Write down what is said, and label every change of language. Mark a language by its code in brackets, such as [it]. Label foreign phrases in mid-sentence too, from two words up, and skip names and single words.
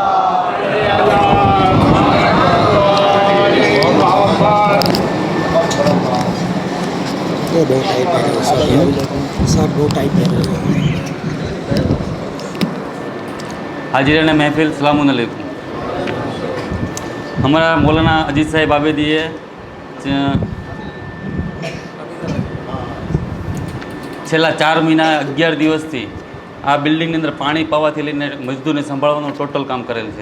[ur] حاضرین محفل السلام علیکم. ہمارا مولانا اجیت صاحب [gu] આવેદી છેલ્લા 4 મહિના 11 દિવસથી આ બિલ્ડિંગની અંદર પાણી પાવાથી લઈને મજદૂરને સંભાળવાનું ટોટલ કામ કરેલ છે.